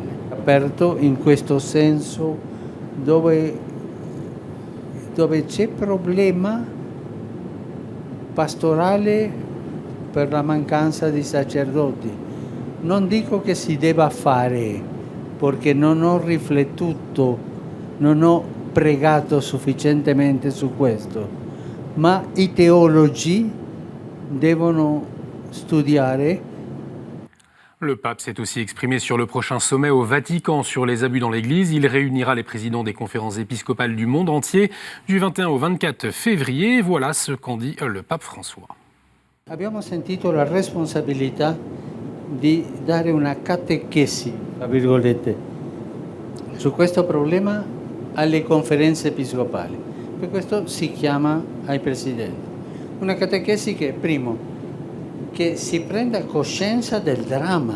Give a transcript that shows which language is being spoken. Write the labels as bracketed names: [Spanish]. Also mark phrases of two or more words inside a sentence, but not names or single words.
[Italian] Aperto in questo senso dove c'è problema pastorale per la mancanza di sacerdoti. Non dico che si debba fare, perché non ho riflettuto, non ho pregato sufficientemente su questo, ma i teologi devono studiare. [French] Le pape s'est aussi exprimé sur le prochain sommet au Vatican sur les abus dans l'Église. Il réunira les présidents des conférences épiscopales du monde entier du 21 au 24 février. Voilà ce qu'en dit le pape François. [Italian] Abbiamo sentito la responsabilità di dare una catechesi, tra virgolette, su questo problema alle conferenze episcopali. Per questo si chiama ai presidenti. Una catechesi che, primo, che si prenda coscienza del dramma.